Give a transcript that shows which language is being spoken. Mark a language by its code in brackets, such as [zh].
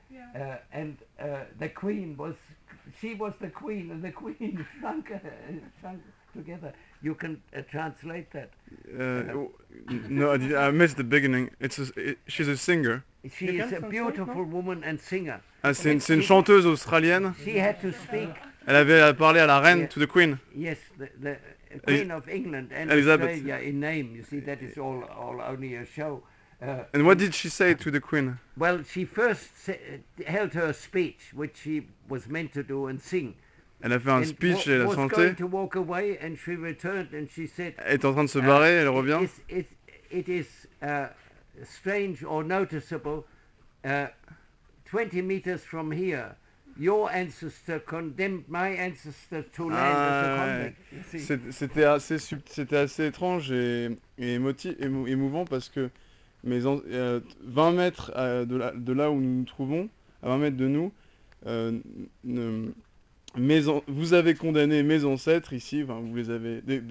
[en] Yeah. And the Queen was the Queen, and the Queen shrunk together. You can translate that. No, I missed the beginning. She's a singer. She is a beautiful woman and singer. [fr] Ah, c'est une chanteuse australienne. [en] She had to speak. [fr] Elle avait parlé à la reine, [en] Yeah. to the Queen. Yes, the Queen of England and Elizabeth. Australia in name. You see, that is all only a show. And what did she say to the Queen? Well, she first held her speech, which she was meant to do and sing. [fr] Elle a fait un [en] And [fr] speech et elle a [en] was [fr] chanté. [en] going to walk away, and she returned and she said, [fr] Elle est en train de se barrer, elle revient. [en] It is strange or noticeable. 20 meters from here, your ancestor condemned my ancestor to land as a convict. You see. [fr] C'était assez étrange et émouvant parce que 20 mètres de là où nous nous trouvons, à 20 mètres de nous, vous avez condamné mes ancêtres ici, enfin, vous les avez...